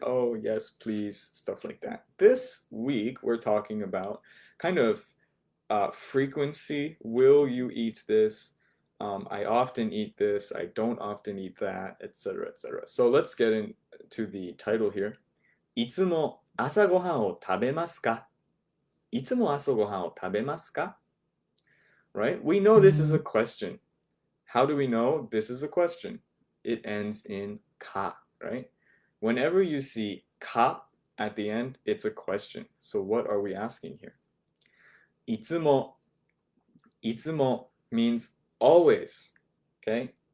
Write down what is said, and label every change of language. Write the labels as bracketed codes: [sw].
[en] Oh, yes, please, stuff like that. This week, we're talking about kind of frequency. Will you eat this? I often eat this, I don't often eat that, etc., etc. So let's get into the title here. [ja] いつも朝ごはんを食べますか?いつも朝ごはんを食べますか? [en] Right? We know this is a question. How do we know this is a question? It ends in ka, right? Whenever you see ka at the end, it's a question. So what are we asking here? いつもmeans always, okay?